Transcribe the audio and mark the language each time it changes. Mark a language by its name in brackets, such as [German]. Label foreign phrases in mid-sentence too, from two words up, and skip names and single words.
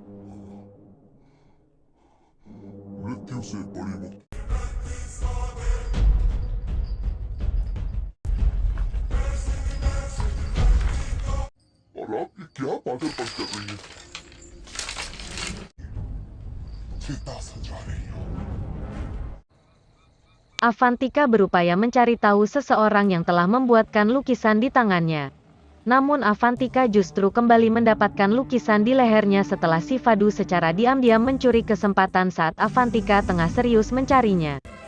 [Hindi] मृत्यु से बड़ी मुक्ति। और आप ये क्या पागलपन कर रही है? चिता सजा रही हो। [Indonesian] Avantika berupaya mencari tahu seseorang yang telah membuatkan lukisan di tangannya. Namun Avantika justru kembali mendapatkan lukisan di lehernya setelah si Fadu secara diam-diam mencuri kesempatan saat Avantika tengah serius mencarinya.